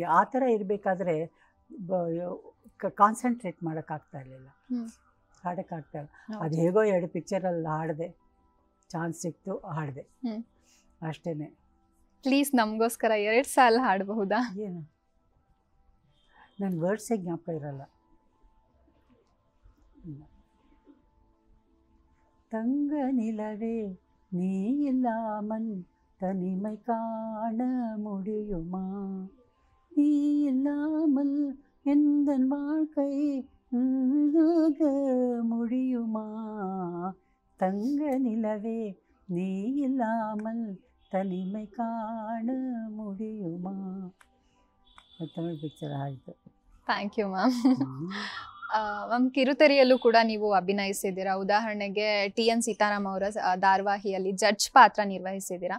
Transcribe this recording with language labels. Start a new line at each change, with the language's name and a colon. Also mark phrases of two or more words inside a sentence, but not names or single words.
Kannada: ಆ ಥರ ಇರಬೇಕಾದ್ರೆ ಕಾನ್ಸಂಟ್ರೇಟ್ ಮಾಡೋಕ್ಕಾಗ್ತಾ ಇರಲಿಲ್ಲ, ಹಾಡೋಕ್ಕಾಗ್ತಾ ಇಲ್ಲ. ಅದು ಹೇಗೋ 2 ಪಿಕ್ಚರಲ್ಲಿ ಹಾಡಿದೆ, ಚಾನ್ಸ್ ಸಿಕ್ತು, ಹಾಡಿದೆ, ಅಷ್ಟೇ. ಪ್ಲೀಸ್ ನಮಗೋಸ್ಕರ 2 ಸಾಲ ಹಾಡಬಹುದಾ? ಏನು ನನ್ನ ವರ್ಡ್ಸೇ ಜ್ಞಾಪಕ ಇರಲ್ಲ.
Tamil: தங்க நிலவே நீ இல்லாமல் தனிமை காண முடியுமா, நீ இல்லாமல் எந்த வாழ்க்கை முடியுமா, தங்க நிலவே நீ இல்லாமல் தனிமை காண முடியுமா.
Kannada: ತಮಿಳ್ ಪಿಕ್ಚರ್ ಆಯಿತು.
English: Thank you ma'am.
Kannada: ಮ್ಯಾಮ್, ಕಿರುತೆರೆಯಲ್ಲೂ ಕೂಡ ನೀವು ಅಭಿನಯಿಸಿದ್ದೀರಾ. ಉದಾಹರಣೆಗೆ TN ಸೀತಾರಾಮ್ ಅವರ ಧಾರಾವಾಹಿಯಲ್ಲಿ ಜಡ್ಜ್ ಪಾತ್ರ ನಿರ್ವಹಿಸಿದ್ದೀರಾ.